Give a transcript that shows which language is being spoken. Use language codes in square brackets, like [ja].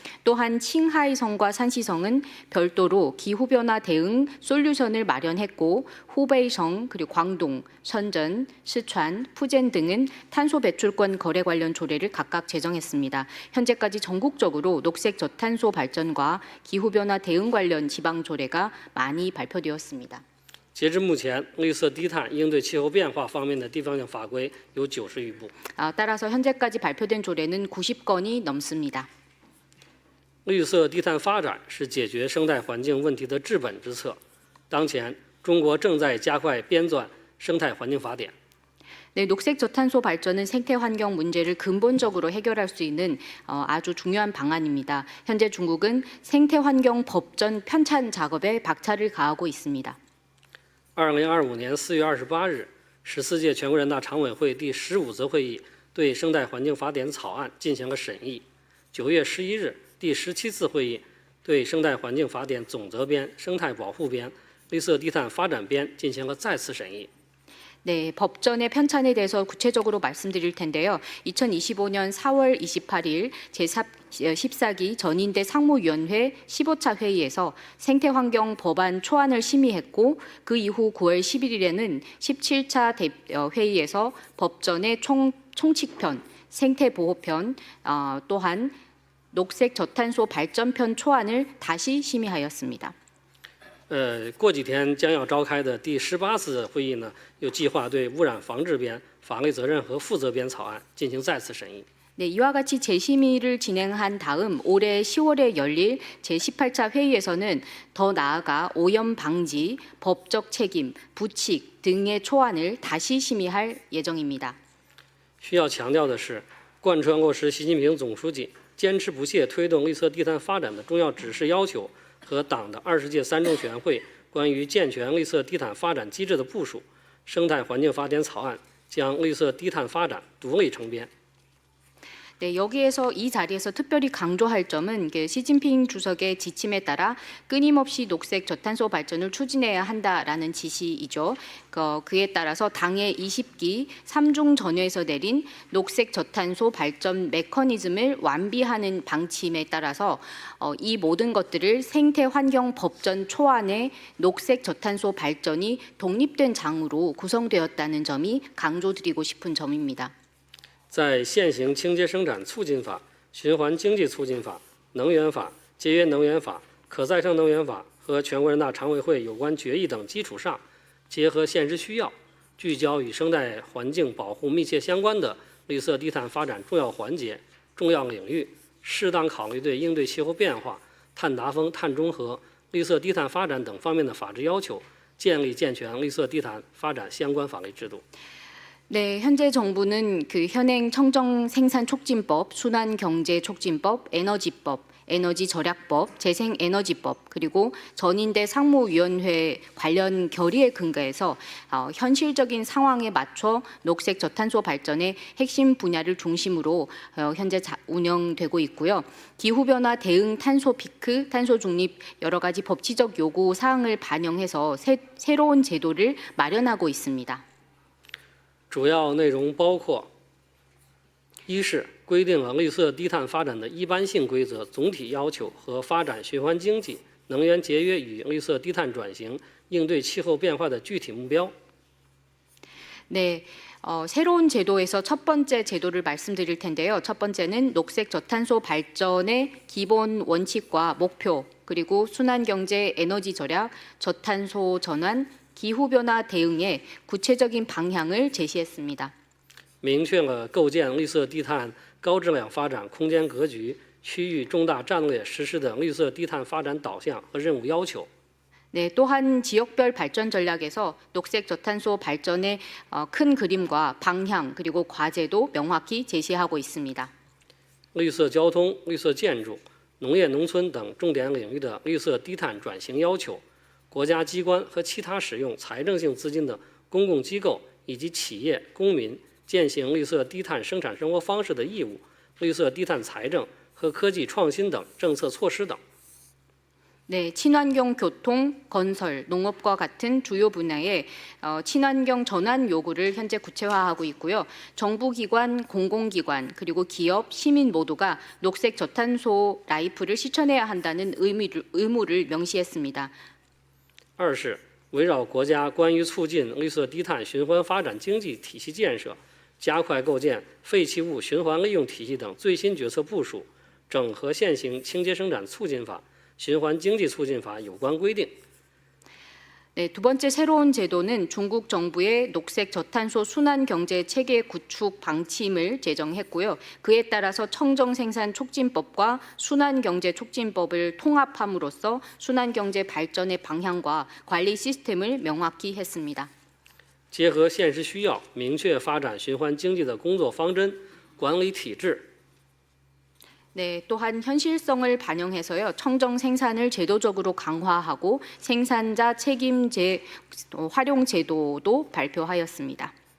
[ko] 또한 칭하이성과 산시성은 별도로 기후변화 대응 솔루션을 마련했고, 후베이성, 그리고 광동, 선전, 시촨, 푸젠 등은 탄소 배출권 거래 관련 조례를 각각 제정했습니다. 현재까지 전국적으로 녹색 저탄소 발전과 기후변화 대응 관련 지방 조례가 많이 발표되었습니다. [zh] 截至目前，绿色低碳应对气候变化方面的地方性法规有90余部。 [ko] 따라서 현재까지 발표된 조례는 90건이 넘습니다. [zh] 绿色低碳发展是解决生态环境问题的治本之策。当前，中国正在加快编纂生态环境法典。 [ko] 네, 녹색 저탄소 발전은 생태 환경 문제를 근본적으로 해결할 수 있는 아주 중요한 방안입니다. 현재 중국은 생태 환경 법전 편찬 작업에 박차를 가하고 있습니다. [zh] 2025年4月28日，14届全国人大常委会第15次会议对生态环境法典草案进行了审议。 9月11日，第17次会议对生态环境法典总则编、生态保护编、绿色低碳发展编进行了再次审议。 [ko] 네, 법전의 편찬에 대해서 구체적으로 말씀드릴 텐데요. 2025년 4월 28일 제14기 전인대 상무위원회 15차 회의에서 생태환경 법안 초안을 심의했고, 그 이후 9월 11일에는 17차 회의에서 법전의 총칙편, 생태보호편, 또한 녹색 저탄소 발전편 초안을 다시 심의하였습니다. [zh] 过几天将要召开的第18次会议呢，有计划对污染防治编、法律责任和负责编草案进行再次审议。 [ko] 네, 이와 같이 재심의를 진행한 다음 올해 10월에 열릴 제18차 회의에서는 더 나아가 오염 방지, 법적 책임, 부칙 등의 초안을 다시 심의할 예정입니다. [zh] 需要强调的是，贯穿落实习近平总书记坚持不懈推动绿色低碳发展的重要指示要求和党的20届3中全会关于健全绿色低碳发展机制的部署，生态环境法典草案将绿色低碳发展独立成编。 [ko] 네, 여기에서 이 자리에서 특별히 강조할 점은 시진핑 주석의 지침에 따라 끊임없이 녹색 저탄소 발전을 추진해야 한다라는 지시이죠. 그에 따라서 당의 20기 3중 전회에서 내린 녹색 저탄소 발전 메커니즘을 완비하는 방침에 따라서 이 모든 것들을 생태환경 법전 초안에 녹색 저탄소 발전이 독립된 장으로 구성되었다는 점이 강조드리고 싶은 점입니다. [zh] 在现行清洁生产促进法、循环经济促进法、能源法、节约能源法、可再生能源法和全国人大常委会有关决议等基础上，结合现实需要，聚焦与生态环境保护密切相关的绿色低碳发展重要环节、重要领域，适当考虑对应对气候变化、碳达峰、碳中和、绿色低碳发展等方面的法治要求，建立健全绿色低碳发展相关法律制度。 [ko] 네, 현재 정부는 현행 청정 생산 촉진법, 순환 경제 촉진법, 에너지법, 에너지 절약법, 재생에너지법, 그리고 전인대 상무위원회 관련 결의에 근거해서 현실적인 상황에 맞춰 녹색 저탄소 발전의 핵심 분야를 중심으로 현재 운영되고 있고요. 기후변화 대응 탄소 피크, 탄소 중립 여러 가지 법치적 요구 사항을 반영해서 새로운 제도를 마련하고 있습니다. [zh] 主要内容包括：一是规定了绿色低碳发展的一般性规则、总体要求和发展循环经济、能源节约与绿色低碳转型、应对气候变化的具体目标。 [ko] 네, 새로운 제도에서 첫 번째 제도를 말씀드릴 텐데요. 첫 번째는 녹색 저탄소 발전의 기본 원칙과 목표, 그리고 순환경제, 에너지 절약, 저탄소 전환, 기후변화 대응의 구체적인 방향을 제시했습니다. [zh] 明确了构建绿色低碳高质量发展空间格局、区域重大战略实施的绿色低碳发展导向和任务要求。 [ko] 네, 또한 지역별 발전 전략에서 녹색 저탄소 발전의 큰 그림과 방향 그리고 과제도 명확히 제시하고 있습니다. [zh] 绿色交通、绿色建筑、农业农村等重点领域的绿色低碳转型要求，国家机关和其他使用财政性资金的公共机构以及企业、公民践行绿色低碳生产生活方式的义务、绿色低碳财政和科技创新等政策措施等。 [ko] 네, 친환경 교통, 건설, 농업과 같은 주요 분야의 친환경 전환 요구를 현재 구체화하고 있고요. 정부기관, 공공기관, 그리고 기업, 시민 모두가 녹색 저탄소 라이프를 실천해야 한다는 의무를 명시했습니다. [zh] 二是围绕国家关于促进绿色低碳循环发展经济体系建设，加快构建废弃物循环利用体系等最新决策部署，整合现行清洁生产促进法、循环经济促进法有关规定。 [ko] 네, 두 번째 새로운 제도는 중국 정부의 녹색 저탄소 순환 경제 체계 구축 방침을 제정했고요. 그에 따라서 청정 생산 촉진법과 순환 경제 촉진법을 통합함으로써 순환 경제 발전의 방향과 관리 시스템을 명확히 했습니다. [zh] 结合现实需要，明确发展循环经济的工作方针、管理体制。 [ko] 네, 또한 현실성을 반영해서요. 청정 생산을 제도적으로 강화하고 생산자 책임 활용 제도도 발표하였습니다.